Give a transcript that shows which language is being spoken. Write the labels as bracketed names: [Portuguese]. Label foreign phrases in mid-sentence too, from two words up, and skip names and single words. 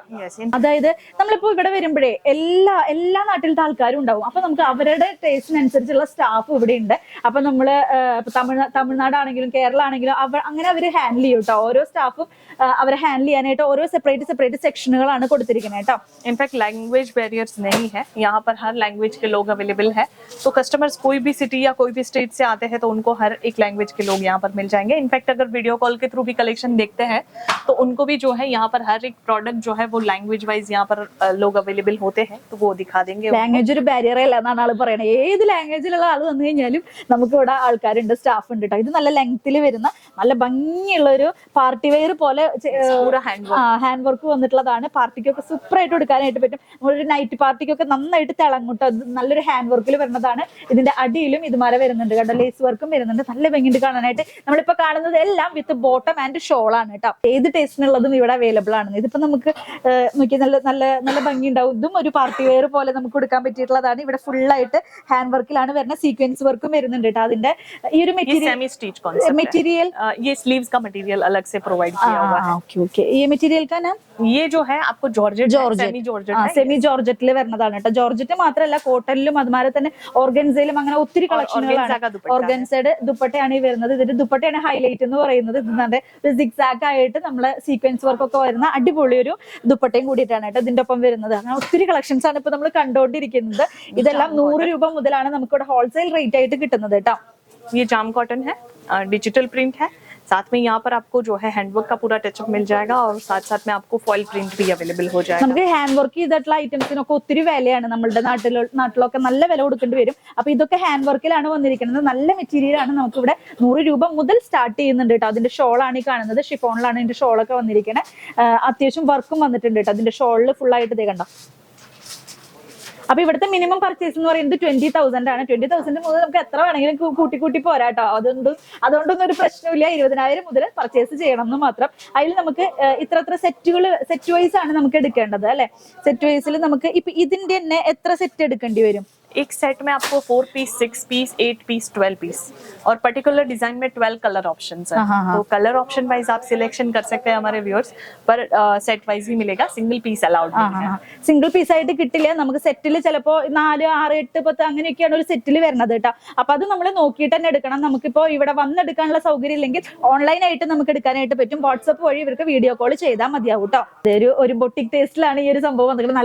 [Malayalam] അതായത് നമ്മളിപ്പോ ഇവിടെ വരുമ്പോഴേ എല്ലാ നാട്ടിലത്തെ ആൾക്കാരും ഉണ്ടാവും. അപ്പൊ നമുക്ക് അവരുടെ ടേസ്റ്റിനനുസരിച്ചുള്ള സ്റ്റാഫ് ഇവിടെ ഉണ്ട്. അപ്പൊ നമ്മള് തമിഴ്നാടാണെങ്കിലും കേരള ആണെങ്കിലും അങ്ങനെ അവര് ഹാൻഡിൽ ചെയ്യും കേട്ടോ. ഓരോ സ്റ്റാഫും അവരെ ഹാൻഡിൽ ചെയ്യാനായിട്ട് ഓരോ സെപ്പറേറ്റ് സെക്ഷനുകളാണ് കൊടുത്തിരിക്കുന്നത് കേട്ടോ. [English] in fact language barriers [Hindi] नहीं है, यहाँ पर हर लैंग्वेज के लोग अवेलेबल है। तो कस्टमर्स कोई भी सिटी या कोई भी स्टेट से आते हैं तो उनको हर एक लैंग्वेज के लोग यहाँ पर मिल जाएंगे। इनफैक्ट अगर [English] video call [Hindi] के थ्रू भी कलेक्शन देखते हैं तो उनको भी जो है यहाँ पर हर एक प्रोडक्ट जो है वो [English] language wise [Hindi] यहाँ पर लोग अवेलेबल होते हैं, तो वो दिखा देंगे। [Malayalam] ലാംഗ്വേജ് ഒരു ബാരിയർ അല്ല എന്നാണ് ആള് പറയുന്നത്. ഏത് ലാംഗ്വേജിലുള്ള ആൾ വന്നു കഴിഞ്ഞാലും നമുക്ക് ഇവിടെ ആൾക്കാരുണ്ട്, സ്റ്റാഫ് ഉണ്ട് കേട്ടോ. ഇത് നല്ല ലെങ്ത്തിൽ വരുന്ന നല്ല ഭംഗിയുള്ള ഒരു [English] party wear [Malayalam] പോലെ [English] hand work [Malayalam] വന്നിട്ടുള്ളതാണ്. പാർട്ടിക്കൊക്കെ സൂപ്പർ ആയിട്ട് എടുക്കാനായിട്ട് പറ്റും. നമ്മളൊരു [English] night party [Malayalam] നന്നായിട്ട് തിളങ്ങുട്ടോ. നല്ലൊരു [English] hand work [Malayalam] വരുന്നതാണ്. ഇതിന്റെ അടിയിലും ഇതുമാരെ വരുന്നുണ്ട് കേട്ടോ. [English] lace work [Malayalam] വരുന്നുണ്ട്. നല്ല ഭംഗിയുണ്ട് കാണാനായിട്ട്. നമ്മളിപ്പോ കാണുന്നത് എല്ലാം [English] with bottom and shawl [Malayalam] ആണ് കേട്ടോ. ഏത് ടേസ്റ്റിനുള്ളതും ഇവിടെ അവൈലബിൾ ആണ്. ഇതിപ്പോ നമുക്ക് നോക്കി നല്ല നല്ല നല്ല ഭംഗി ഉണ്ടാവും. ഇതും ഒരു [English] party wear [Malayalam] പോലെ നമുക്ക് കൊടുക്കാൻ പറ്റിയിട്ടുള്ളതാണ്. ഇവിടെ ഫുൾ ആയിട്ട് [English] hand work [Malayalam] വരുന്നത്. [English] sequence work [Malayalam] വരുന്നുണ്ട് കേട്ടോ. അതിന്റെ ഈ ഒരു മെറ്റീരിयल [Hindi] ये स्लीव्स का मटेरियल अलग से प्रोवाइड किया हुआ है। ओके ये मटेरियल का नाम ये जो है आपको [English] semi georgette [Malayalam] വരുന്നതാണ് കേട്ടോ. ജോർജറ്റ് മാത്രമല്ല കോട്ടണിലും അതുമാതിരി തന്നെ ഓർഗൻസയിലും അങ്ങനെ ഒത്തിരി കളക്ഷനുകളാണ്. ഓർഗൻസയുടെ ദുപ്പട്ടയാണ് ഈ വരുന്നത്. ഇതിന്റെ ദുപ്പട്ടയാണ് ഹൈലൈറ്റ് എന്ന് പറയുന്നത്. ഇതിന്റെ ഒരു സിക്സാക്ക് ആയിട്ട് നമ്മളെ [English] sequence work [Malayalam] ഒക്കെ വരുന്ന അടിപൊളി ഒരു ദുപ്പട്ടയും കൂടിയിട്ടാണ് കേട്ടോ ഇതിന്റെ ഒപ്പം വരുന്നത്. അങ്ങനെ ഒത്തിരി കളക്ഷൻസ് ആണ് ഇപ്പൊ നമ്മൾ കണ്ടുകൊണ്ടിരിക്കുന്നത്. ഇതെല്ലാം 100 രൂപ മുതലാണ് നമുക്ക് ഇവിടെ [English] wholesale rate [Malayalam] ആയിട്ട് കിട്ടുന്നത് കേട്ടോ. [Hindi] ये जाम कॉटन है, [English] digital print [Hindi] है। साथ में यहाँ पर आपको जो है हैंडवर्क का पूरा टचअप मिल जाएगा और साथ में आपको [English] foil print [Hindi] भी अवेलेबल हो जाएगा। [Malayalam] നമുക്ക് [English] hand work [Malayalam] ചെയ്തിട്ടുള്ള ഐറ്റംസിനൊക്കെ ഒത്തിരി വിലയാണ്. നമ്മളുടെ നാട്ടിലൊക്കെ നല്ല വില കൊടുക്കേണ്ടി വരും. അപ്പൊ ഇതൊക്കെ [English] hand work [Malayalam] വന്നിരിക്കുന്നത്. നല്ല മെറ്റീരിയൽ ആണ്. നമുക്ക് ഇവിടെ 100 രൂപ മുതൽ സ്റ്റാർട്ട് ചെയ്യുന്നുണ്ട് കേട്ടോ. അതിന്റെ ഷോളാണ് ഈ കാണുന്നത്. ഷിഫോണിലാണ് ഇതിന്റെ ഷോളൊക്കെ വന്നിരിക്കുന്നത്. അത്യാവശ്യം വർക്കും വന്നിട്ടുണ്ട് കേട്ടോ. അതിന്റെ ഷോളിൽ ഫുൾ ആയിട്ട് ഇതേ കണ്ടോ. അപ്പൊ ഇവിടുത്തെ [English] minimum purchase [Malayalam] എന്ന് പറയുന്നത് 20,000 ആണ്. 20,000 മുതൽ നമുക്ക് എത്ര വേണമെങ്കിലും കൂട്ടി പോരാട്ടോ. അതുകൊണ്ടൊന്നും ഒരു പ്രശ്നമില്ല. 20,000 മുതൽ പർച്ചേസ് ചെയ്യണം എന്ന് മാത്രം. അതിൽ നമുക്ക് ഇത്ര [English] set wise [Malayalam] ആണ് നമുക്ക് എടുക്കേണ്ടത് അല്ലെ. [English] set wise [Malayalam] നമുക്ക് ഇപ്പൊ ഇതിന്റെ തന്നെ എത്ര സെറ്റ് എടുക്കേണ്ടി വരും? [Hindi] एक सेट में आपको 4 पीस, 6 पीस, 8 पीस, 12 पीस और पर्टिकुलर डिजाइन में 12 [English] colour options [Hindi] है। तो [English] colour option wise [Hindi] आप सिलेक्शन कर सकते हैं हमारे व्यूअर्स, पर [English] set wise [Hindi] ही मिलेगा, [English] single piece allowed [Hindi] नहीं है। [English] single piece [Malayalam] ആയിട്ട് കിട്ടില്ല. നമുക്ക് സെറ്റിൽ ചിലപ്പോ 4, 6, 8, 10 അങ്ങനെയൊക്കെയാണ് ഒരു സെറ്റിൽ വരുന്നത് കേട്ടോ. അപ്പൊ അത് നമ്മൾ നോക്കിയിട്ട് തന്നെ എടുക്കണം. നമുക്കിപ്പോ ഇവിടെ വന്നെടുക്കാനുള്ള സൗകര്യം ഇല്ലെങ്കിൽ ഓൺലൈൻ ആയിട്ട് നമുക്ക് എടുക്കാനായിട്ട് പറ്റും. വാട്സപ്പ് വഴി ഇവർക്ക് വീഡിയോ കോൾ ചെയ്താൽ മതിയാവും കേട്ടോ. ഒരു ബൊട്ടിക് ടേസ്റ്റിലാണ് ഈ ഒരു സംഭവം വന്നിരിക്കുന്നത്.